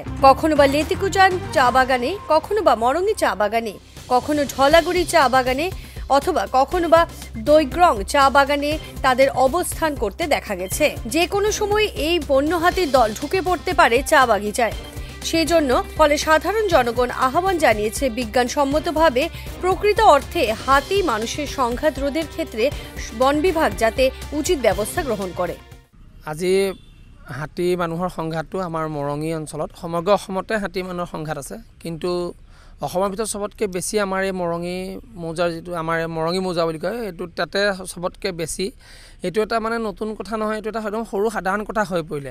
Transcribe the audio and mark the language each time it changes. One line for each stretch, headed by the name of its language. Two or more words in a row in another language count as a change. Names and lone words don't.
Bangla: কখনো বা লেতিকুচান চা বাগানে, কখনো বা মরঙ্গী চা বাগানে, কখনো ঢলাগুড়ি চা বাগানে, অথবা কখনো বা দৈগ্রং চা বাগানে তাদের অবস্থান করতে দেখা গেছে। যে কোনো সময় এই বন্য হাতির দল ঢুকে পড়তে পারে চা বাগিচায়। সেই জন্য ফলে সাধারণ জনগণ আহ্বান জানিয়েছে বিজ্ঞানসম্মতভাবে প্রকৃত অর্থে হাতি মানুষের সংঘাত রোধের ক্ষেত্রে বন বিভাগ যাতে উচিত ব্যবস্থা গ্রহণ করে।
Assamese: আজি হাতি মানুহৰ সংঘাতটো আমাৰ মৰঙী অঞ্চলত সমগ্ৰ অসমতে হাতি মানুহৰ সংঘাত আছে, কিন্তু অসমৰ ভিতৰত সবতকৈ বেছি আমাৰ এই মৰঙী মৌজাৰ যিটো আমাৰ মৰঙী মৌজা বুলি কয়, এইটো তাতে সবতকৈ বেছি। এইটো এটা মানে নতুন কথা নহয়, এইটো এটা একদম সৰু সাধাৰণ কথা হৈ পৰিলে।